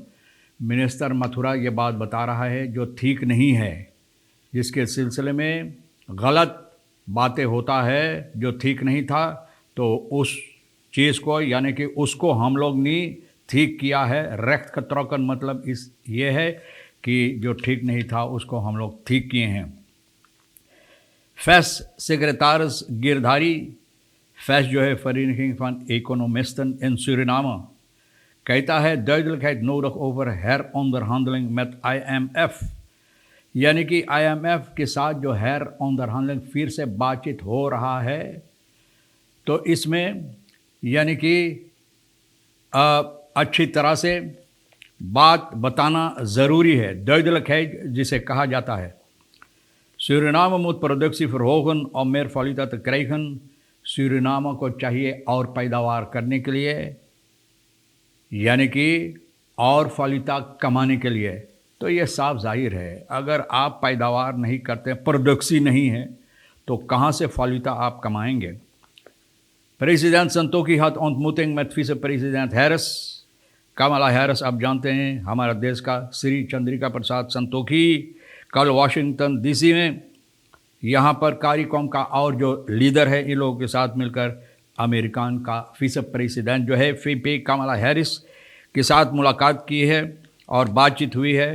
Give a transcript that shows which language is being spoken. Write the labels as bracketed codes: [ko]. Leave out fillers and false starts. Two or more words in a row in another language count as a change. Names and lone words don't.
[hns] मिनिस्टर मथुरा ये बात बता रहा है जो ठीक नहीं है, जिसके सिलसिले में गलत बातें होता है, जो ठीक नहीं था, तो उस चीज़ को यानी कि उसको हम लोग ने ठीक किया है। [nl] recht getrokken [hns] मतलब इस ये है कि जो ठीक नहीं था उसको हम लोग ठीक किए हैं। फैस सेक्रेटारिस गिरधारी, फैस जो है Vereniging van Economisten in Suriname, कहता है [nl] duidelijkheid nodig over heronderhandeling met IMF, [hns] यानी कि IMF के साथ जो हेरऑनदरहांडलिंग फिर से बातचीत हो रहा है, तो इसमें यानी कि अच्छी तरह से बात बताना ज़रूरी है। duidelijkheid जिसे कहा जाता है, [nl] Suriname moet productie verhogen om meer valuta te krijgen। [hns] सूरीनाम को चाहिए और पैदावार करने के लिए, यानी कि और फालिता कमाने के लिए। तो ये साफ जाहिर है, अगर आप पैदावार नहीं करते, प्रोडक्सी नहीं है, तो कहाँ से फालिता आप कमाएंगे। प्रेसिडेंट संतोखी हाथ [nl] ontmoeting met [hns] विसे प्रेसिडेंट हैरिस, कमला हैरिस आप जानते हैं हमारा देश का श्री चंद्रिका प्रसाद संतोखी, कल वाशिंगटन DC में यहाँ पर कार्यक्रम का और जो लीडर है इन लोगों के साथ मिलकर अमेरिकन का विसे प्रेसिडेंट जो है VP कमला हैरिस के साथ मुलाकात की है और बातचीत हुई है।